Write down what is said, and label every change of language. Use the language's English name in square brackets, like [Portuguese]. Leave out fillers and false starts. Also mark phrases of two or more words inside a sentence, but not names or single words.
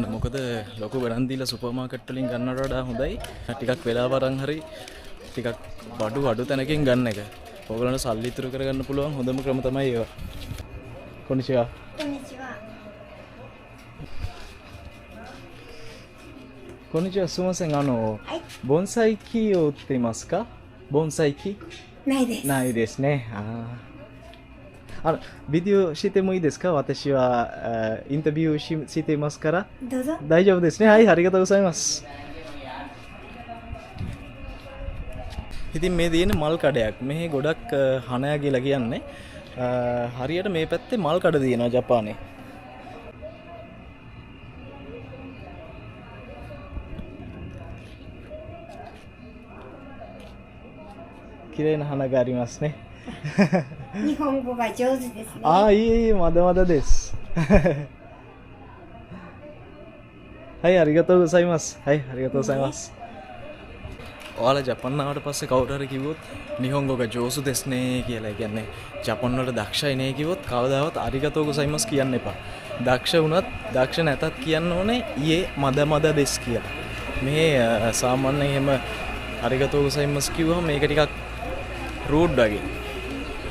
[Sinhala] මොකද ලොකු ගණන් දීලා සුපර් මාකට් වලින් ගන්නවට වඩා හොඳයි ටිකක් වෙලාව අරන් හරි ටිකක් බඩු අඩු තැනකින් ගන්න එක. ඕගොල්ලන්ට සල්ලි ඉතුරු කරගන්න පුළුවන් හොඳම ක්‍රම තමයි ඒවා. [Japanese] こんにちは。こんにちは。こんにちは すみません 盆栽 きを売っていますか？盆栽機？ないです。ないですね。ビデオしてもいいですか？私はインタビューしていますから。どうぞ。大丈夫ですね。はい、ありがとうございます。 [Sinhala] ඉතින් මේ තියෙන මල් කඩයක්. මෙහි ගොඩක් හනයා කියලා කියන්නේ. හරියට මේ පැත්තේ මල් කඩ තියෙනවා ජපානයේ. [Japanese] きれいな 花がありますね。日本語が上手ですね。いいまだまだです。はい、ありがとうございます。はい、ありがとうございます。 [Sinhala] ඔයාලා ජපාන් ආවට පස්සේ කවුරු හරි කිව්වොත් [Japanese] 日本語が 上手 ですね [Sinhala] කියලා. ඒ කියන්නේ ජපාන් වල දක්ෂයි නේ කිව්වොත් කවදාවත් [Japanese] ありがとう ございます [Sinhala] කියන්න එපා. දක්ෂ වුණත් දක්ෂ නැතත් කියන්න ඕනේ [Japanese] いいえ まだ まだ です [Sinhala] කියලා. මේ සාමාන්‍යයෙන් එහෙම [Japanese] ありがとう ございます [Sinhala] කිව්වම මේක ටිකක් රූඩ් වගේ.